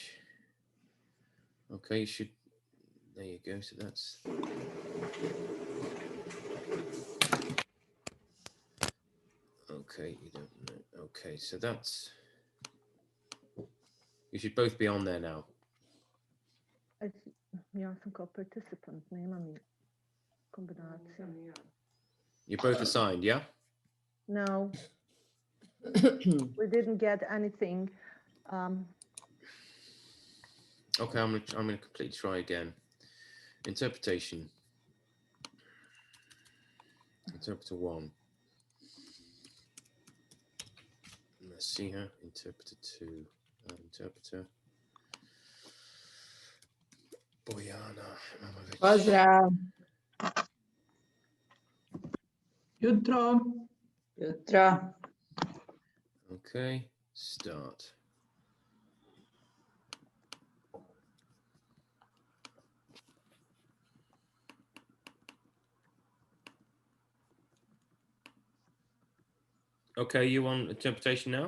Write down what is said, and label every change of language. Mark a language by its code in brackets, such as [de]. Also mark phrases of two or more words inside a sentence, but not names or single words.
[en] Okay, you should. There you go. So that's. Okay, you don't know. Okay, so that's. You should both be on there now. [sr] Ja sam kao participant, nema mi kombinacija. [en] You're both assigned, yeah? No, we didn't get anything. Okay, I'm gonna completely try again. Interpretation. Interpreter 1. Let's see her. Interpreter 2. Interpreter. [sr] Bojana. Pozdrav. Jutro. Jutro. [en] Okay, start. Okay, you want interpretation now?